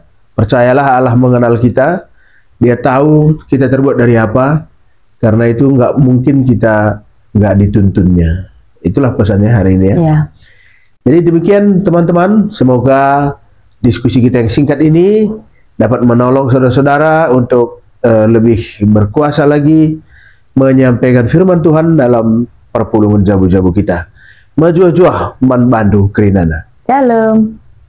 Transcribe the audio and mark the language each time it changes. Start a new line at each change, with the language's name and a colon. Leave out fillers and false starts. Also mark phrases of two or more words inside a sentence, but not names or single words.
Indonesian: Percayalah Allah mengenal kita, Dia tahu kita terbuat dari apa, karena itu nggak mungkin kita nggak dituntunnya. Itulah pesannya hari ini ya. Jadi demikian teman-teman, semoga diskusi kita yang singkat ini dapat menolong saudara-saudara untuk lebih berkuasa lagi menyampaikan firman Tuhan dalam
Batak Karo: perpulungan jabu-jabu
Indonesian: kita.
Batak Karo: Majuah-juah man bandu kerinana.
Indonesian: Shalom.